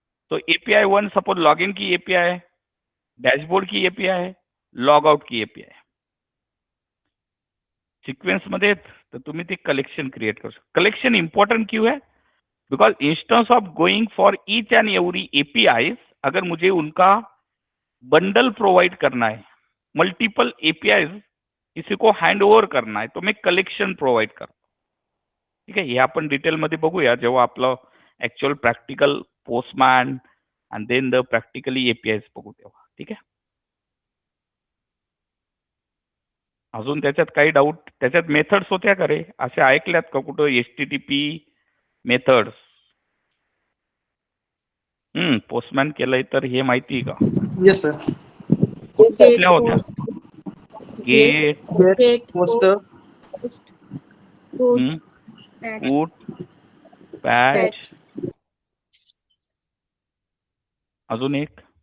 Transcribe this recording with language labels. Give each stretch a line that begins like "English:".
Hindi: तो API 1 suppose log in की API है, डॅशबोर्ड की एपीआई है, लॉग आउट की एपीआई है.
Marathi: सिक्वेंस मध्ये तर तुम्ही ते कलेक्शन क्रिएट करू शकता.
Hindi: कलेक्शन इंपॉर्टेंट क्यों है? Because instance of going for each and every APIs, अगर मुझे उनका बंडल प्रोवाइड करना है, मल्टीपल एपीआईज किसी को हैंड ओव्हर करना है, तो मैं कलेक्शन प्रोवाइड
Marathi: करतो. ठीक आहे, हे आपण डिटेलमध्ये बघूया जेव्हा आपलं actual practical postman and then the practically एपीआयज बघू तेव्हा. ठीक आहे, अजून त्याच्यात काही डाऊट? त्याच्यात मेथड्स होत्या का रे? असे ऐकल्यात का कुठं HTTP मेथड्स? पोस्टमॅन केलंय तर हे माहिती आहे का?
English: Yes sir.
Marathi: कुठल्या होत्या? गेट,
English: post, put, patch,
Marathi: अजून एक